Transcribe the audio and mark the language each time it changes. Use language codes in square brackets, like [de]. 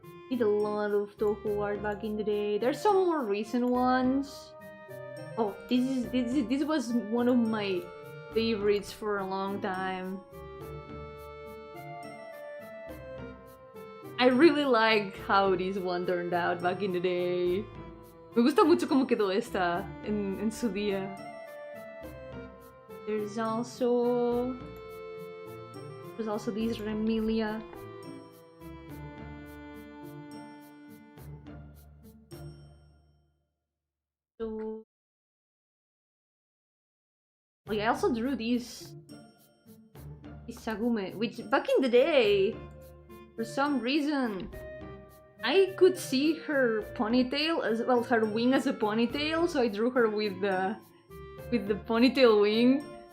[en] Did a lot of Toho art back in the day. There's some more recent ones. Oh, this was one of my favorites for a long time. I really like how this one turned out back in the day. [es] Me gusta mucho cómo quedó esta en su día. [en] There's also these Remilia. So, oh yeah, I also drew these Sagume, which back in the day, for some reason, I could see her ponytail as well, her wing as a ponytail, so I drew her with the ponytail wing.